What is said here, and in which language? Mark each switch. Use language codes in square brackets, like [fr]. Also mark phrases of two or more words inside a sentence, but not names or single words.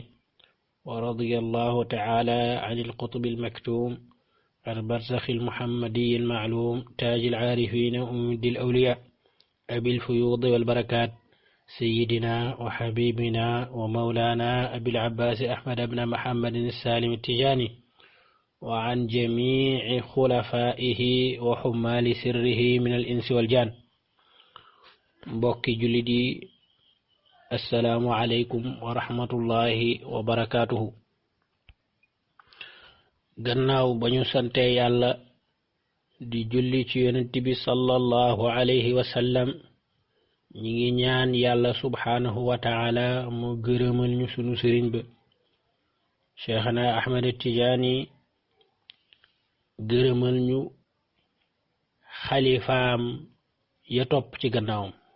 [ar] ورضي الله تعالى عن القطب المكتوم البرزخ المحمدي المعلوم تاج العارفين وممد الأولياء أبي الفيوض والبركات سيدنا وحبيبنا ومولانا أبي العباس أحمد بن محمد السالم التجاني، وعن جميع خلفائه وحمال سره من الإنس والجان. [wo] mbokki jullit, [ar] السلام عليكم ورحمة الله وبركاته. [wo] gannaaw ba ñu sante yàlla di julli ci yonent bi [ar] صلى الله عليه وسلم, [wo] ñi ngi ñaan yàlla [ar] سبحانه وتعالى [wo] mu gërëmal ñu sunu sëriñ ba Cheikhna Ahmad Tijaani, gërëmal ñu xalifaam ya topp ci gannaawam.